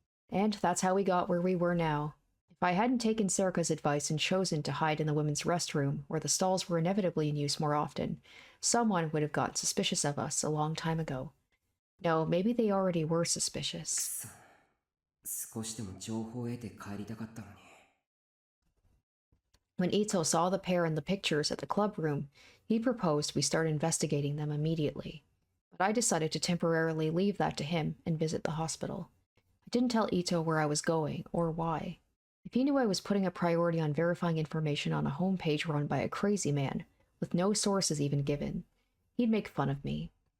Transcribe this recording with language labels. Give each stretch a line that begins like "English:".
English: And that's how we got where we were now. If I hadn't taken Sarika's advice and chosen to hide in the women's restroom, where the stalls were inevitably in use more often, someone would have gotten suspicious of us a long time ago. No, maybe they already were suspicious.
Japanese: 少しでも情報を得て帰りたかったのに。
English: When Ito saw the pair in the pictures at the club room, he proposed we start investigating them immediately. But I decided to temporarily leave that to him and visit the hospital. I didn't tell Ito where I was going or why. If he knew I was putting a priority on verifying information on a homepage run by a crazy man, with no sources even given, he'd make fun of me.